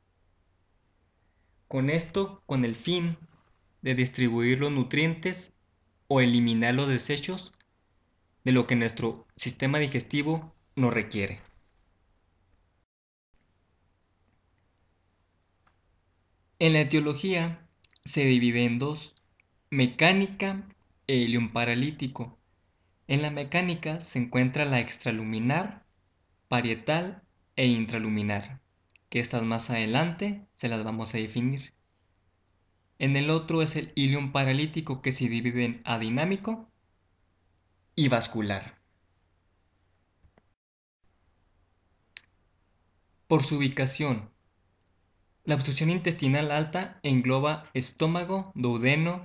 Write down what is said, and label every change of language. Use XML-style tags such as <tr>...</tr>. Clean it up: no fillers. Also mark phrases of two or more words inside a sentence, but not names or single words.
<es>Con esto, con el fin de distribuir los nutrientes o eliminar los desechos de lo que nuestro sistema digestivo nos requiere. En la etiología se divide en dos: mecánica e ilion paralítico. En la mecánica se encuentra la extraluminar, parietal e intraluminar, que estas más adelante se las vamos a definir. En el otro es el ilion paralítico, que se divide en adinámico y vascular. Por su ubicación, la obstrucción intestinal alta engloba estómago, duodeno.</es>